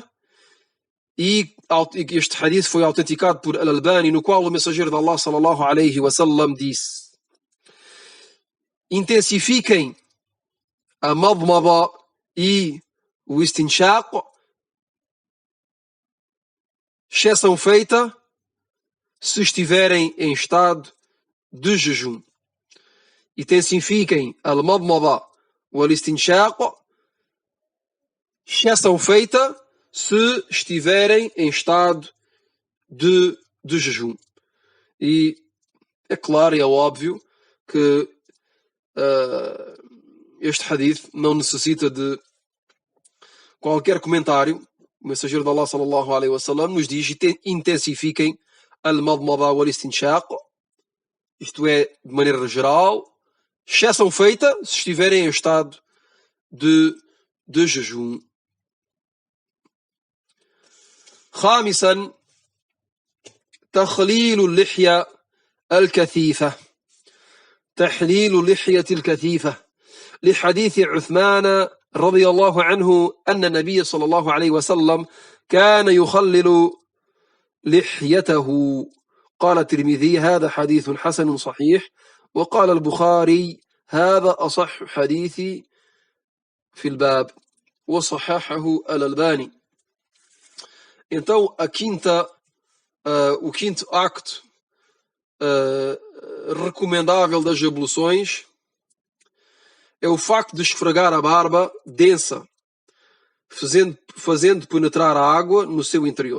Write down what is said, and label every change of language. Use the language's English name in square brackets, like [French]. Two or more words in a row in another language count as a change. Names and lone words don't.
[Portuguese] E este hadith foi autenticado por Al-Albani, no qual o mensageiro de Allah [Arabic] صلى الله عليه وسلم [Portuguese] disse: intensifiquem a madmada e o istinshaq, exceção feita se estiverem em estado de jejum. Intensifiquem a madmada ou o istinshaq, exceção feita se estiverem em estado de jejum. E é claro e é óbvio que este hadith não necessita de qualquer comentário. O mensageiro de Allah [Arabic] صلى الله عليه وسلم [Portuguese] nos diz: [Arabic] intensifiquem المضمضة والاستنشاق, [Portuguese] isto é, de maneira geral, exceção feita se estiverem em estado de jejum. [Arabic] خامسا تخليل اللحية الكثيفة. تحليل اللحية الكثيفة لحديث عثمان رضي الله عنه أن النبي صلى الله عليه وسلم كان يخلل لحيته. قال الترمذي: هذا حديث حسن صحيح. وقال البخاري: هذا أصح حديث في الباب. وصححه الألباني. [Portuguese] Então, o quinto acto recomendável das abluções é o facto de esfregar a barba densa, fazendo penetrar a água no seu interior.